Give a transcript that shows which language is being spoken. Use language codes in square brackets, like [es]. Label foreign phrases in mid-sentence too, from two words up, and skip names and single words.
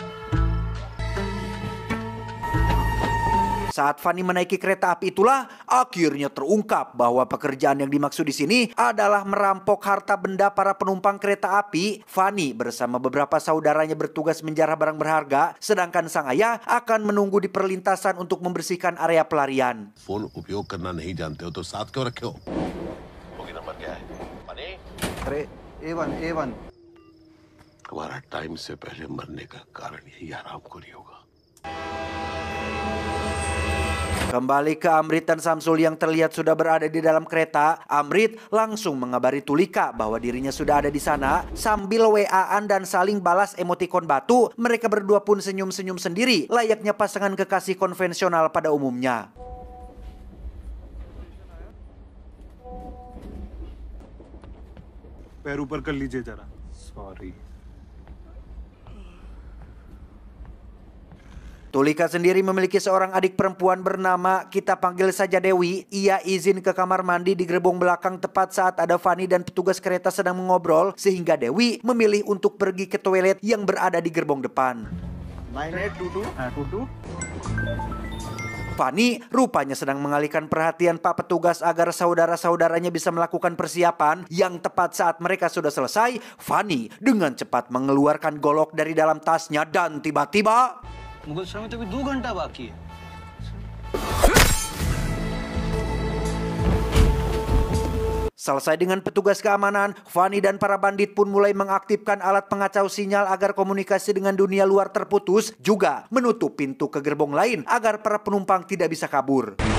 [id] Saat Fani menaiki kereta api itulah akhirnya terungkap bahwa pekerjaan yang dimaksud di sini adalah merampok harta benda para penumpang kereta api. Fani bersama beberapa saudaranya bertugas menjarah barang berharga, sedangkan sang ayah akan menunggu di perlintasan untuk membersihkan area pelarian. [hi] फोन उपयोग करना नहीं जानते हो तो साथ क्यों रखे हो? होगी नंबर क्या है? फनी? अरे A1 हमारा टाइम से पहले मरने का कारण यही हरामखोरी होगा. [id] Kembali ke Amrit dan Samsul yang terlihat sudah berada di dalam kereta. Amrit langsung mengabari Tulika bahwa dirinya sudah ada di sana. Sambil WA-an dan saling balas emotikon batu, mereka berdua pun senyum-senyum sendiri, layaknya pasangan kekasih konvensional pada umumnya. [hi] पैर ऊपर कर लीजिए जरा. [en] Sorry. [id] Tulika sendiri memiliki seorang adik perempuan bernama, kita panggil saja Dewi. Ia izin ke kamar mandi di gerbong belakang tepat saat ada Fani dan petugas kereta sedang mengobrol, sehingga Dewi memilih untuk pergi ke toilet yang berada di gerbong depan. 9822. Fani rupanya sedang mengalihkan perhatian Pak Petugas agar saudara-saudaranya bisa melakukan persiapan. Yang tepat saat mereka sudah selesai, Fani dengan cepat mengeluarkan golok dari dalam tasnya dan tiba-tiba [hi] मुगल समय तो अभी 2 घंटा बाकी है. [id] Selesai dengan petugas keamanan, Fani dan para bandit pun mulai mengaktifkan alat pengacau sinyal agar komunikasi dengan dunia luar terputus, juga menutup pintu ke gerbong lain agar para penumpang tidak bisa kabur.